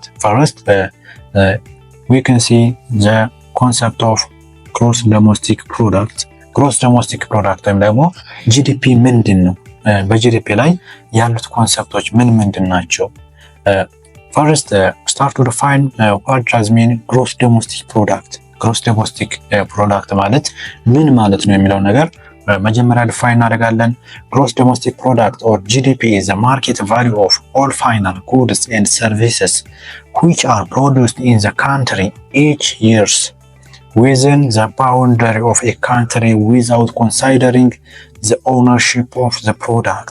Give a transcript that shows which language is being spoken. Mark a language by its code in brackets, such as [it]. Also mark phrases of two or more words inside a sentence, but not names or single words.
[en] First, we can see the concept of gross domestic product. Gross domestic product [am] ወይም ደግሞ GDP ምንድነው? በጂዲፒ ላይ ያሉት ኮንሰፕቶች ምንድን ናቸው? [en] First, start to define what does mean gross domestic product. Gross domestic product [am] ማለት ምን ማለት ነው የሚለው ነገር መጀመሪያ ዲፋይን እናደርጋለን። [en] gross domestic product or GDP is the market value of all final goods and services which are produced in the country each year within the boundary of a country without considering the ownership of the product.